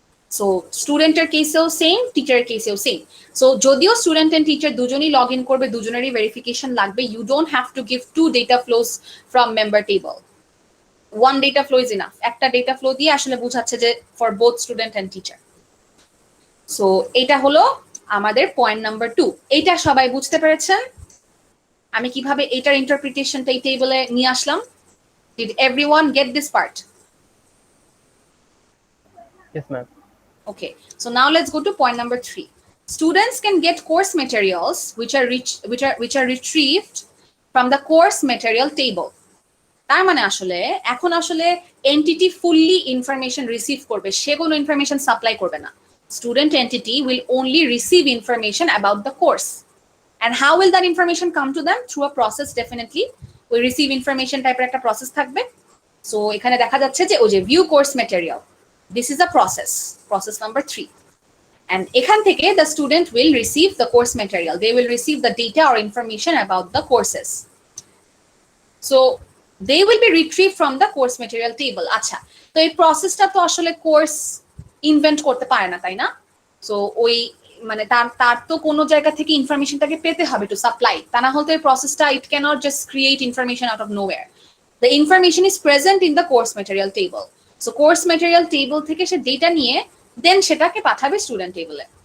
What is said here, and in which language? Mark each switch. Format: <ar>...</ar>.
<bn>So স্টুডেন্টের কেসেও same, টিচারের কেসেও same. So যদিও স্টুডেন্ট এন্ড টিচার দুজনেই লগ ইন করবে, দুজনেরই ভেরিফিকেশন লাগবে,</bn> <en>You don't have to give 2 data flows from member table. 1 data flow is enough.</en> <bn>একটা ডেটা ফ্লো দিয়ে আসলে বোঝাচ্ছে যে for both student and teacher. So এটা হলো আমাদের পয়েন্ট নাম্বার 2। এইটা সবাই বুঝতে পেরেছেন আমি কিভাবে এটার ইন্টারপ্রিটেশনটা এই টেবলে নিয়ে আসলাম?</bn> <en>Did everyone get this part? Yes, ma'am. Okay, so now let's go to point number 3. Students can get course materials which are retrieved from the course material table.</en> <bn>তার মানে আসলে এখন আসলে এন্টিটি ফুললি ইনফরমেশন রিসিভ করবে, সে কোনো information supply করবে না।</bn> <en>Student entity will only receive information about the course. And how will that information come to them? Through a process, definitely. We receive information type</en> <bn>একটা process থাকবে। So এখানে দেখা যাচ্ছে যে ওই যে view course material.</bn> <en>This is a process number 3. And এখান থেকে the student will receive the course material. They will receive the data or information about the courses. So they will be retrieved from the course material table.</en> <bn>আচ্ছা, তো এই প্রসেসটা তো আসলে course invent করতে পারে না, তাই না? সো ওই মানে তার তো কোনো জায়গা থেকে ইনফরমেশনটাকে পেতে হবে টু সাপ্লাই, তা না হলে এই প্রসেসটা</bn> <en>It cannot just create information out of nowhere. The information is present in the course material table.</en> <bn>So course material table থেকে সে ডেটা নিয়ে দেন সেটাকে পাঠাবে স্টুডেন্ট টেবলে।</bn>